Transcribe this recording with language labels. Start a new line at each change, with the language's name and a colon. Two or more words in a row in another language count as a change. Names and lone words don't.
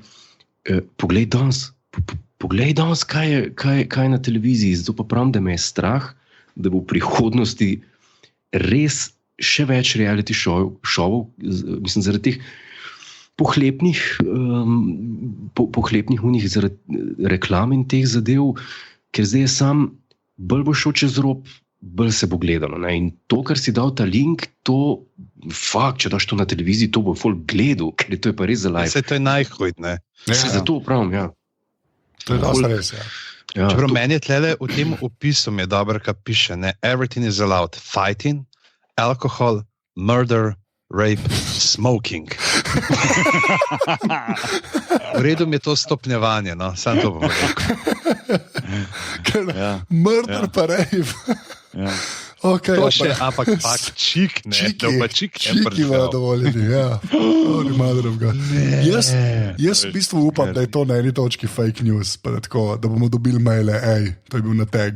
Slovenian: Poglej danes, kaj je na televiziji, zato pa pravim, da me je strah, da bo v prihodnosti res še več reality showov, mislim, zaradi teh pohlepnih unih, zaradi reklam in teh zadev, ker zdaj je sam, bolj bo šel čez rob, bolj se bo gledalo. Ne? In to, kar si dal ta link, to, če daš to na televiziji, to bo folk gledal, ker to je pa res za live. Vse to je najhuj, ne? Zato pravim, ja. To je dosta res, ja. Čeprav meni je tlele v tem opisu mi je dobro, kaj piše, ne?
English: Everything is allowed. Fighting, alcohol, murder, rape, smoking.
Slovenian: V redu mi je to stopnjevanje, no? Sam to bom rekel. Murder pa rape. Ja. Okay, to še, ampak čik, ne? Čiki imajo dovoljeni, ja. Jaz v bistvu upam, da je to na eni točki
English: fake news,
Slovenian: pa da bomo dobili maile, to je bil na tag.